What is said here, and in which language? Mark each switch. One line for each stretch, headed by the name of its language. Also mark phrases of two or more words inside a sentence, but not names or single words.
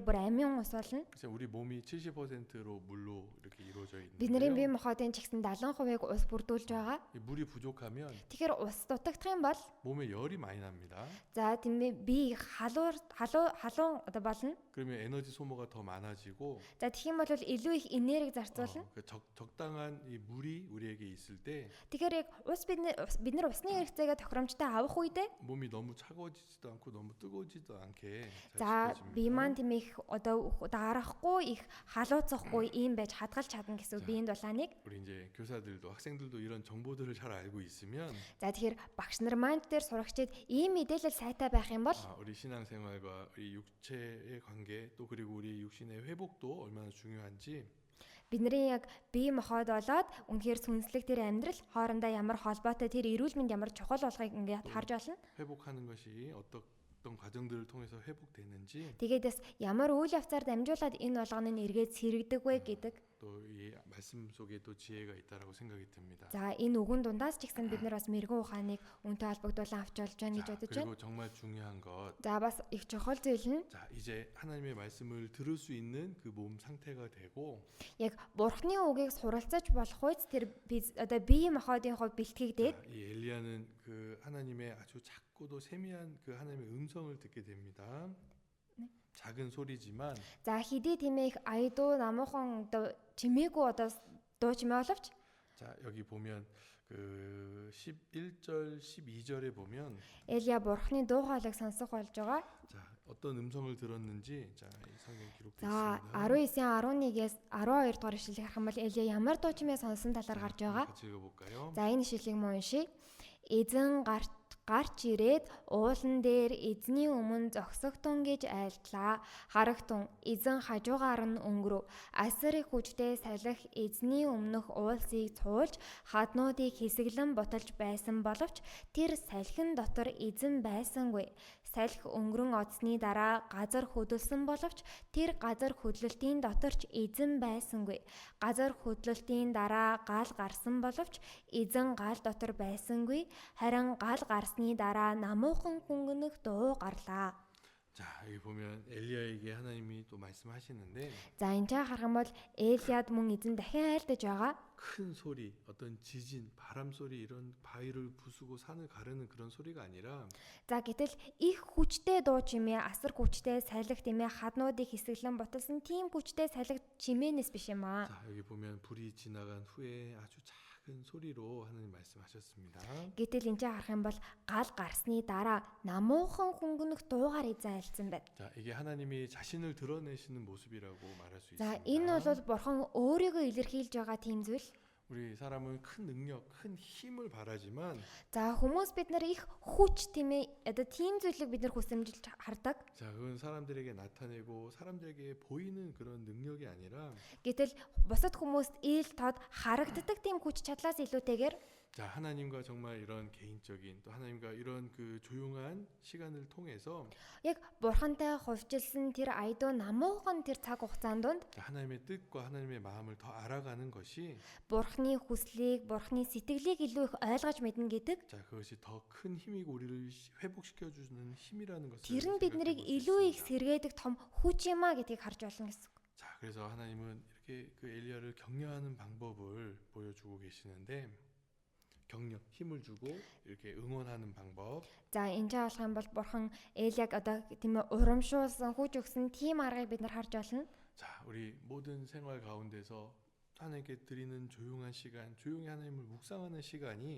Mongolian: Бүр амин ус болно.
Korean: 그래서 우리 몸이 70%로 물로 이렇게 이루어져
Mongolian: Бидний бие
Korean: 있는데요.
Mongolian: махбодын ч гэсэн 70%-ыг ус бүрдүүлж байгаа.
Korean: 이 물이 부족하면
Mongolian: Тэгэхээр ус дутагдах юм бол
Korean: 몸에 열이 많이 납니다.
Mongolian: за тийм ээ би халуун одоо болно.
Korean: 그러면 에너지 소모가 더 많아지고
Mongolian: За тэгэх юм бол илүү их энерги зарцуулна.
Korean: 그 적당한 이 물이 우리에게 있을 때
Mongolian: Тэгэхээр яг бид нар усны хэрэгцээгээ тохиромжтой авах үедээ
Korean: 몸이 너무 차가워지지도 않고 너무 뜨거워지지도 않게
Mongolian: за
Korean: 잘
Mongolian: бие маань
Korean: 지켜집니다.
Mongolian: тийм их одоо дарахгүй их халууцахгүй ийм байж хадгалж чадна гэсэн биеийн дулааныг.
Korean: 우리 이제 교사들도 학생들도 이런 정보들을 잘 알고 있으면
Mongolian: За тэгэхээр багш нар маань дээр сурагчид ийм мэдээлэл сайтай байх юм бол
Korean: 우리 신앙생활과 우리 육체의 관계 또 그리고 우리 육신의 회복도 얼마나 중요한지
Mongolian: бидний яг бие махбод болоод үнэхээр сүнслэг тэр амьдрал хоорондоо ямар холбоотой тэр эрүүл мэнд ямар чухал болохыг ингээд харж олно.
Korean: 회복하는 것이 어떤 과정들을 통해서 회복되는지
Mongolian: Тэгэдээс ямар үйл явцаар дамжуулаад энэ болгоны нь эргээд сэргдэг вэ гэдэг.
Korean: 또 이 말씀 속에 또 지혜가 있다라고 생각이 듭니다.
Mongolian: За энэ үгэн дундаас ч гэсэн бид нар бас мэрэгэн ухааныг үнтэй холбогдуулан авч болж байна гэж
Korean: 자,
Mongolian: бодож байна.
Korean: 그리고 정말 중요한 것.
Mongolian: За бас их чухал зүйл нь
Korean: 자, 이제 하나님의 말씀을 들을 수 있는 그 몸 상태가 되고
Mongolian: яг бурхны үгийг суралцаж болох үед тэр одоо бие махбодын хувь бэлтгэгдээд
Korean: 이 엘리야는 그 하나님의 아주 작고도 세미한 그 하나님의 음성을 듣게 됩니다. 작은 소리지만
Mongolian: за хэдий тийм их аядуу намуухан одоо чимээгүй одоо дуу чимээ боловч
Korean: 자, 여기 보면 그 11절 12절에 보면
Mongolian: Элия бурхны дуу хоолойг сонсох болж байгаа.
Korean: 자, 어떤 음성을 들었는지 자, 이 성경에 기록되어
Mongolian: За
Korean: 있습니다.
Mongolian: 19-ийн 11-ээс 12 дугаар ишлэгийг харах юм бол Элия ямар дуу чимээ сонсон талаар гарч байгаа.
Korean: 같이 읽어볼까요?
Mongolian: За энэ ишлэгийг мөн уншийе. Эзэн гарч ирээд уулан дээр эзний өмнө зогсогтун гэж айлтлаа. Харагтун эзэн хажуугаар нь өнгөрөв. Асар их хүчтэй салхи эзний өмнөх уулсыг цуулж хаднуудыг хэсэглэн буталж байсан боловч тэр салхин дотор эзэн байсангүй. Салхи өнгөрөн одсны дараа газар хөдөлсөн боловч тэр газар хөдлөлтийн дотор ч эзэн байсангүй. Газар хөдлөлтийн дараа гал гарсан боловч эзэн гал дотор байсангүй. Харин гал гарсны дараа намуухан хөнгөнөх дуу гарлаа.
Korean: 자, 여기 보면 엘리야에게 하나님이 또 말씀하시는데
Mongolian: За энэ жаа харах юм бол Элиад мөн эзэн дахин айлдаж байгаа.
Korean: 큰 소리, 어떤 지진, 바람 소리 이런 바위를 부수고 산을 가르는 그런 소리가 아니라
Mongolian: За гэтэл их хүчтэй дуу чимээ, асар хүчтэй салхи тиймээ хаднуудыг хэсэглэн буталсан тийм хүчтэй салхи чимээнээс биш юм аа.
Korean: 자, 여기 보면 불이 지나간 후에 아주 작은 소리로 하나님 말씀하셨습니다.
Mongolian: Гэтэл энэ жаа харах юм бол гал гарсны дараа намуухан хөнгөнөх дуугаар эзэн айлцсан байна.
Korean: 자, 이게 하나님이 자신을 드러내시는 모습이라고 말할 수
Mongolian: За
Korean: 있습니다.
Mongolian: энэ бол бурхан өөрийгөө илэрхийлж байгаа тийм зүйл.
Korean: 우리 사람은 큰 능력, 큰 힘을 바라지만
Mongolian: За хүмүүс бид нар их хүч тийм ээ одоо тийм зүйлийг бид нар хүсэмжилж хардаг.
Korean: 자, 그건 사람들에게 나타내고 사람들에게 보이는 그런 능력이 아니라
Mongolian: Гэтэл бусад хүмүүст ил тод харагддаг тийм хүч чадлаас илүүтэйгээр
Korean: 자, 하나님과 정말 이런 개인적인 또 하나님과 이런 그 조용한 시간을 통해서
Mongolian: яг бурхантай хувьчилсан тэр айдуу намуухан тэр цаг хугацаанд донд
Korean: 자, 하나님의 뜻과 하나님의 마음을 더 알아가는 것이
Mongolian: бурхны хүслийг, бурхны сэтгэлийг илүү их ойлгож мэднэ гэдэг.
Korean: 자, 그것이 더 큰 힘이고 우리를 회복시켜 주는 힘이라는 것을
Mongolian: Тэр нь бид нарыг
Korean: 생각해 볼 수
Mongolian: илүү их
Korean: 있습니다.
Mongolian: сэргээдэг том хүч юм а гэдгийг харж болно гэсэн.
Korean: 자, 그래서 하나님은 이렇게 그 엘리야를 격려하는 방법을 보여주고 계시는데 격려, 힘을 주고 이렇게 응원하는 방법.
Mongolian: За энэ жаа болох юм бол бурхан Элиаг одоо тийм ээ урамшуулсан, хүч өгсөн тийм аргыг бид нар харж болно.
Korean: 자, 우리 모든 생활 가운데서 하나님께 드리는 조용한 시간, 조용히 하나님을 묵상하는 시간이